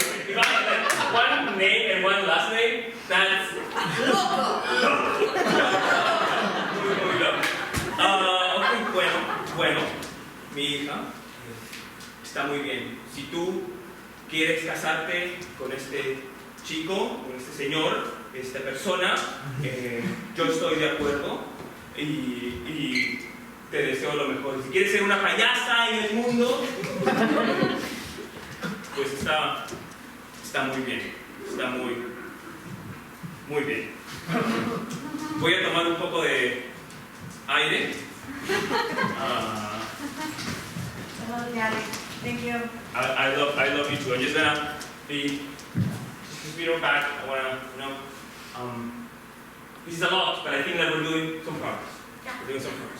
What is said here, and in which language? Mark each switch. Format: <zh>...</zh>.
<en>If I have like one name and one last name, that's</en> <es>Loco. muy loco. Ok, bueno, mi hija está muy bien. Si tú quieres casarte con este chico, con este señor, esta persona, yo estoy de acuerdo y te deseo lo mejor. Si quieres ser una payasa en el mundo, pues está muy bien, está muy bien. Voy a tomar un poco de aire.</es> <en>Hello, Daddy. Thank you. I love you too. I'm just gonna be back. I wanna, this is a lot, but I think that we're doing some progress. Yeah. We're doing some progress.</en>